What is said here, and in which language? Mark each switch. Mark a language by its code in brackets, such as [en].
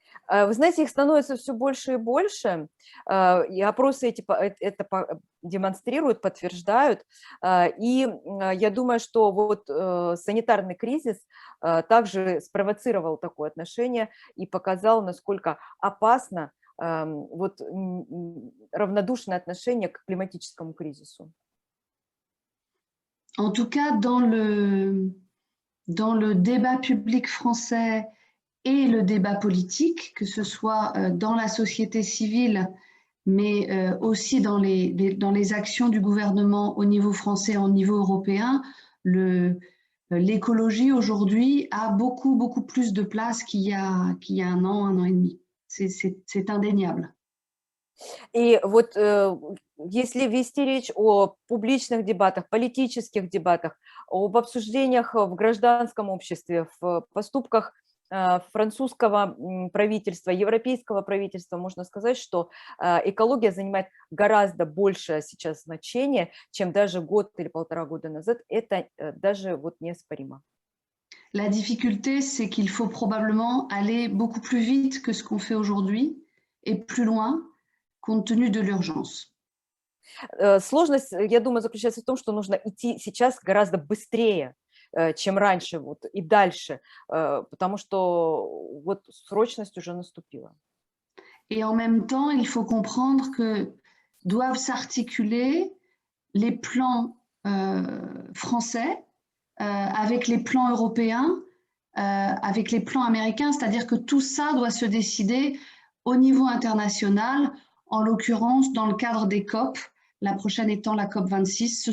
[ru] Вы знаете, их становится все больше и больше, и опросы это демонстрируют, подтверждают, и я думаю, что вот санитарный кризис также спровоцировал такое отношение и показал, насколько опасно вот равнодушное отношение к климатическому кризису. [fr] En tout cas, dans le débat public français et le débat politique, que ce soit dans la société civile, mais aussi dans les actions du gouvernement au niveau français, au niveau européen, l'écologie aujourd'hui a beaucoup plus de place qu'il y a un an et demi. C'est indéniable. [ru] И вот если вести речь о публичных дебатах, политических дебатах, об обсуждениях в гражданском обществе, в поступках французского правительства, европейского правительства можно сказать, что экология занимает гораздо большее сейчас значение, чем даже год или полтора года назад. Это даже вот неоспоримо. [fr] La difficulté, c'est qu'il faut probablement aller beaucoup plus vite que ce qu'on fait aujourd'hui et plus loin, compte tenu de l'urgence. [ru] Сложность, я думаю, заключается в том, что нужно идти сейчас гораздо быстрее, чем раньше, вот, и дальше, потому что вот срочность уже наступила. [fr] Et en même temps, il faut comprendre que doivent s'articuler les plans français avec les plans européens, avec les plans américains, c'est-à-dire que tout ça doit se décider au niveau international, en l'occurrence dans le cadre des COP, la prochaine étant la COP 26.